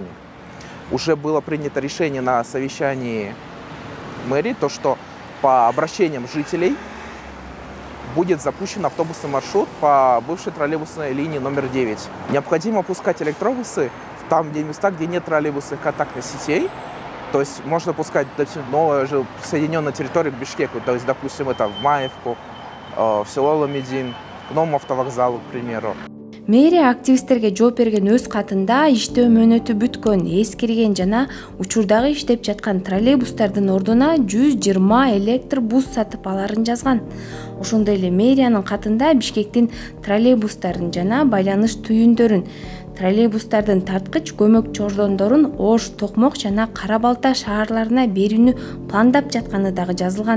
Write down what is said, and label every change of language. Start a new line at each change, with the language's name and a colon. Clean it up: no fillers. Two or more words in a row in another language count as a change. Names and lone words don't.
Russian: Уже было принято решение на совещании мэрии, то, что по обращениям жителей будет запущен автобусный маршрут по бывшей троллейбусной линии номер 9. Необходимо пускать электробусы там, где места, где нет троллейбусных контактных сетей. То есть можно пускать новое же соединенную территорию к Бишкеку. То есть, допустим, это в Маевку, в село Ламедин, к новому автовокзалу, к примеру.
Kyrgyz: Мэрия активисттерге жооп берген өз катында иштөө мөөнөтү бүткөн, эскирген жана учурдагы иштеп жаткан троллейбустардын ордуна 120 электробус сатып аларын жазган. Ошондой эле мэриянын катында Бишкектин троллейбустарын жана байланыш түйүндөрүн, троллейбустардын тарткыч көмөк чордондорун Ош, Токмок жана Кара Балта шаарларына берүүнү пландап жатканы дагы жазылган.